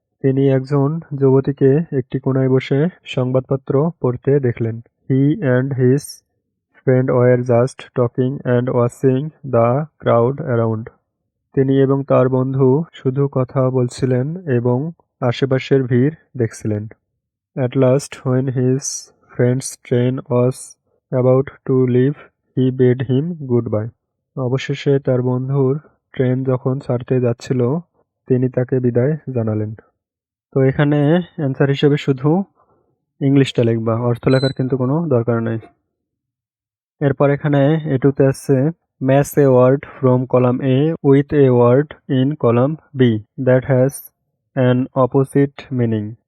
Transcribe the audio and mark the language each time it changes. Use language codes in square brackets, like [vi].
[bn] তিনি একজন যুবতীকে একটি কোণায় বসে সংবাদপত্র পড়তে দেখলেন। [en] He and his friend were just talking and watching the crowd around. [bn] তিনি এবং তার বন্ধু শুধু কথা বলছিলেন এবং আশেপাশের ভিড় দেখছিলেন। [en] At last, when his friend's train was about to leave, he bade him goodbye. [bn] অবশেষে তার বন্ধুর ট্রেন যখন ছাড়তে যাচ্ছিল, তিনি তাকে বিদায় জানালেন। তো এখানে অ্যান্সার হিসেবে শুধু ইংলিশটা লিখবা, অর্থ লেখার কিন্তু কোনো দরকার নাই। এরপর এখানে এটুতে আছে [en] Match a word from column A with a word in column B that has an opposite meaning.